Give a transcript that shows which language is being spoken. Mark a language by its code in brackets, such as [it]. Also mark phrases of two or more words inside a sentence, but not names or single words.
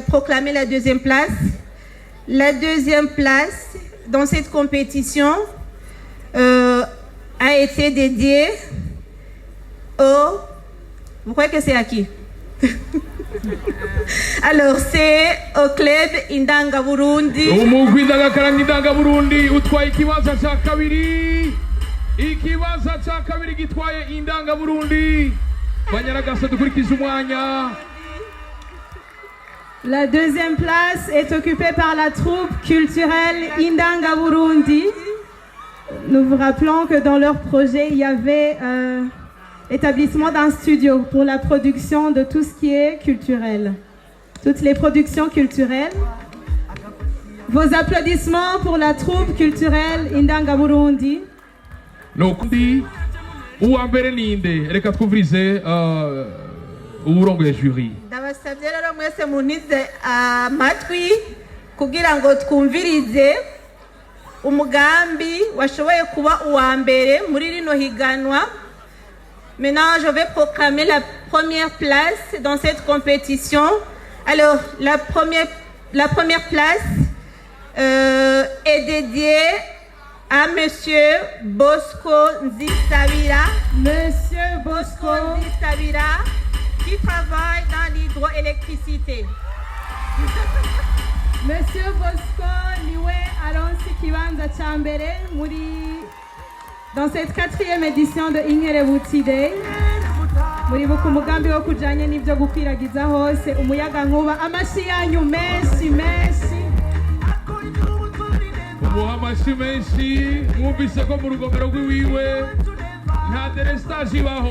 [fr] Proclamer la 2e place. La 2e place dans cette compétition a été dédiée au... Vous croyez que c'est à qui? Alors c'est au club Indanga Burundi. [rn] Umugwi Indangakaranga Indanga Burundi utwaye ikibanza cya kabiri. Ikibanza cya kabiri gitwaye Indanga Burundi. Banyaragasa dukurikiza umwanya. [fr] La 2e place est occupée par la troupe culturelle Indanga Burundi. Nous vous rappelons que dans leur projet, il y avait l'établissement d'un studio pour la production de tout ce qui est culturel. Toutes les productions culturelles. Vos applaudissements pour la troupe culturelle Indanga Burundi. [rn] Nokundi uwambere ninde reka twumvirize uburongoye jury. Ndabasabye rero mwese munize amatwi kugira ngo twumvirize umugambi washoboye kuba uwa mbere muri rino higanwa. [fr] Maintenant, je vais proclamer la 1re place dans cette compétition. Alors, la première place est dédiée à Monsieur Bosco Nzisabira. Monsieur Bosco Nzisabira, qui travaille dans l'hydroélectricité. [rn] Monsieur Bosco niwe aronsi kibanza cha mbere muri [fr] dans cette 4e édition de [rn] Inkerebutsi Day. Muri buku mugambi wo kujanye n'ibyo gukwiragiza hose umuyaga nkuba. Amashi yanyu menshi menshi. Amashi menshi mwumvise ko mu rugomero rw'iwiwe nta delestage ibaho.